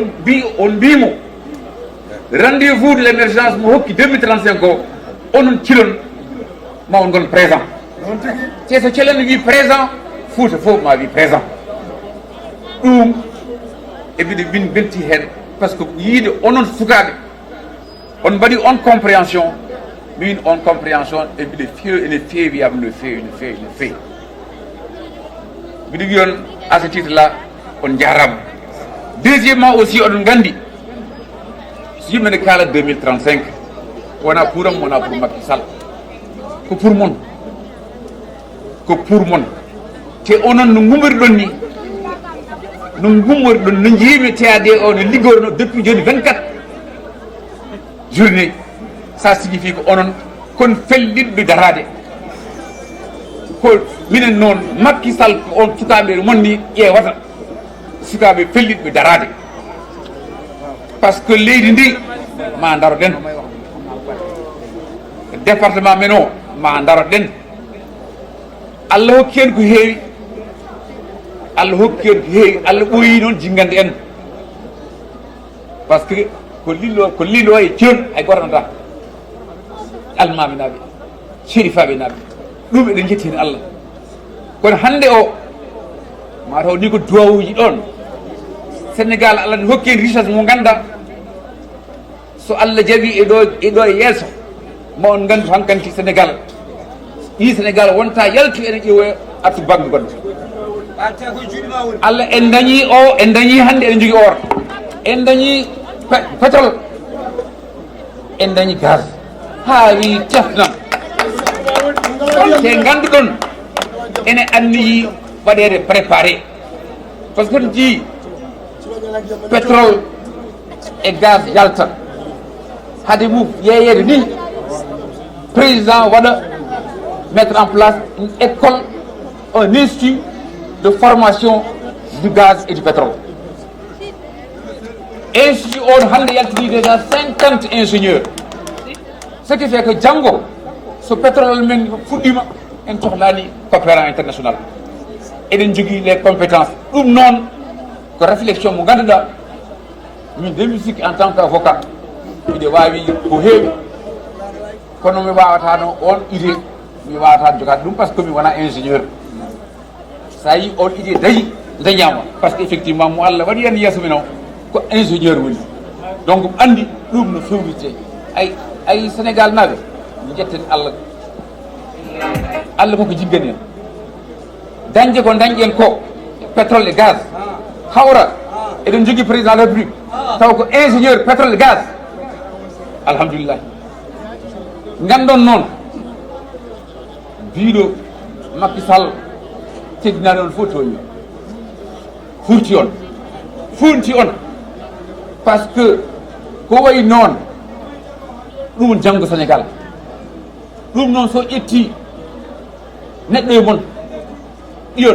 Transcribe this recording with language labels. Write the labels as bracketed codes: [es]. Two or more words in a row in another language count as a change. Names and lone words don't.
[ff] mbimo [fr] rendez-vous de l' émergence [ff] mo hokki 2035 o onon cilon ma on gon présent te so celeno wi présent Fouta fof ma wi présent ɗum e mbiɗe min belti hen [fr] par ce que [ff] yiide onon sukaɓe on mbaɗi on compréhension min on compréhension e mbiɗe feewi ene feewiyam no feewi mbiɗo wi on [fr] à ce titre là [ff] on jarama [fr] deuxièmement aussi [ff] oɗon gandi so yimɓe ne kaala 2035 wona pour am wona pour Macky Sall ko pour mon te onon no gummoriɗon ni no jiimi teyade o no liggorno depuis joni 24 journée [fr] ça signifie [ff] ko onon kon fellitɓe darade ko minen noon Macky Sall ko on sukaɓe monni ƴeewata sukaɓe fellitɓe darade [fr] par ce que [ff] leydi ndi ma daroɗen département men o ma daroɗen Allah hokki en ko heewi Allah ɓooyi noon jingande en [fr] par ce que [ff] ko lillo e ceeɗu hay goto nata almami naaɓe sérifaɓe naaɓe ɗum eɗen jetti hen Allah kono hande o mataw ni ko duwawuji ɗon Sénégal Allah ne hokki en richesse mo ganda so Allah jaaɓi eɗo e yeeso ma on gandu hankanti Sénégal ɗi Sénégal wonta yaltu ene ƴeewoya artu banque goɗɗo Allah en dañi hande eɗen jogui or en dañi pétrole en dañi gaz ha wi tefnan te ganduɗon ene anniyi waɗede [fr] préparé par ce que [ff] on jii [fr] pétrole et gaz [ff] yalta hade mum yeyede ni [fr] président waɗa mettre en place une école, un institut de formation du gaz et du pétrole. [ff] Institut on hande yaltini déjà 50 ingénieurs. [fr] Ce qui fait que Django, ce pétrole [ff] men fuɗɗima en cohlani [fr] coopérant international. [ff] eɗen jogui [fr] les compétences [ff] ɗum noon ko réflexion mo ganduɗa min de mi sikki [fr] en tant que avocat [ff] miɗe wawi ko heewi kono mi wawatano on idée mi wawata jogade ɗum [fr] par ce que [ff] mi wona ingénieur sa yi on idée dayi dañama [fr] par ce que effectivement [ff] mo Allah waɗi hen yeeso min o ko ingénieur woni donc andi ɗum no fewrite ay Sénégal naaɓe mi jetten Allah koko jiggani en dañde ko dañƴen ko [fr] pétrole et gaz [ff] hawra eɗen jogui [fr] président de la république [ff] taw ko [fr] ingénieur pétrole et gaz [ff] alhamdulillah gandon noon biɗo Macky Sall teddinani on fof toñi funti on [fr] par ce que [ff] ko wayi noon ɗum janggo Sénégal ɗum noon so ƴetti neɗɗo e mon ɗiyon